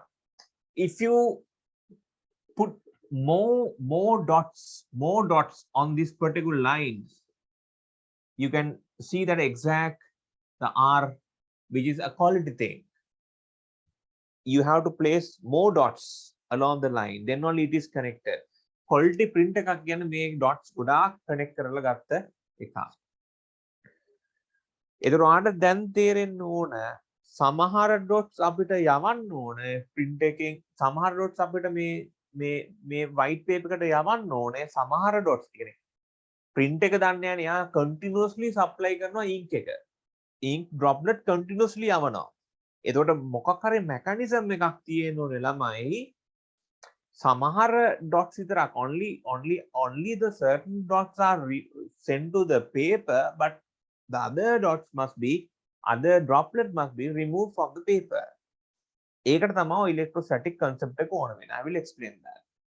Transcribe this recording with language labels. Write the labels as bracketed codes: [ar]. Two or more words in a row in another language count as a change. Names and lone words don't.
[en] If you put more dots on these particular lines, you can see that exact the R, which is a quality thing. You have to place more dots along the line, then only it is connected. Quality print [si] එකක් කියන්නේ මේ dots ගොඩාක් connect කරලා ගත්ත එකක්. ඒතරොට දැන් තේරෙන්න ඕන සමහර dots අපිට යවන්න ඕන print එකෙන්, සමහර dots අපිට මේ [en] white paper [si] එකට යවන්න ඕනේ. සමහර dots කියන්නේ print එක දන්නේ නැහැ, යා [en] continuously supply [si] කරනවා ink එක. [en] ink droplet continuously [si] යවනවා. ඒතකොට මොකක් හරි mechanism එකක් තියෙන්න ඕනේ ළමයි. Samahara dots විතරක්, [en] only the certain dots are sent to the paper, but the other droplet must be removed from the paper. [si] ඒකට තමයි [en] electrostatic concept [si] එක ඕන වෙන්නේ. [en] I will explain that.